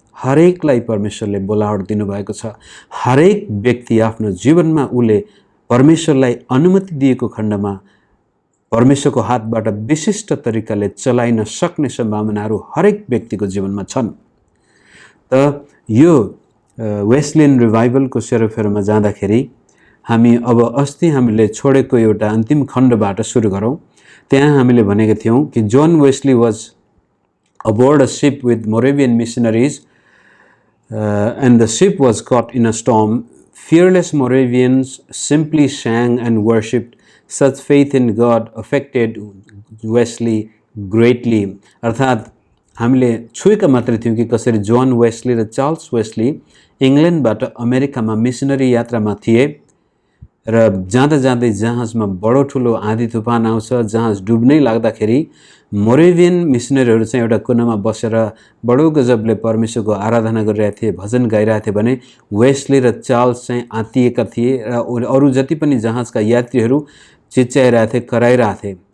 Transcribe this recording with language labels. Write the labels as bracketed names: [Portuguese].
[Nepali] हरेकलाई परमेश्वरले बोलावट दिनुभएको छ। हरेक व्यक्ति आफ्नो जीवनमा उसले परमेश्वरलाई अनुमति दिएको खण्डमा परमेश्वरको हातबाट विशिष्ट तरिकाले चलाइन सक्ने सम्भावनाहरू हरेक व्यक्तिको जीवनमा छन्। त यो वेस्लियन रिभाइभलको सेरोफेरोमा जाँदाखेरि हामी अब अस्ति हामीले छोडेको एउटा अन्तिम खण्डबाट सुरु गरौँ। त्यहाँ हामीले भनेका थियौँ कि [English] John Wesley was aboard a ship with Moravian missionaries and the ship was caught in a storm. Fearless Moravians simply sang and worshipped. Such faith in God affected Wesley greatly. [Nepali] अर्थात् हामीले छुएका मात्रै थियौँ कि कसरी जोन वेस्ली र Charles Wesley इङ्ल्यान्डबाट अमेरिकामा missionary यात्रामा थिए र जाँदा जाँदै जहाजमा बडो ठुलो आँधी तुफान आउँछ। जहाज डुब्नै लाग्दाखेरि मोरेभियन मिसनरीहरू चाहिँ एउटा कुनामा बसेर बडो गजबले परमेश्वरको आराधना गरिरहेका थिए, भजन गाइरहेका थिए भने वेस्ली र चार्ल्स चाहिँ आत्तिएका थिए र अरू जति पनि जहाजका यात्रीहरू चिच्याइरहेका थिए, कराइरहेका थिए।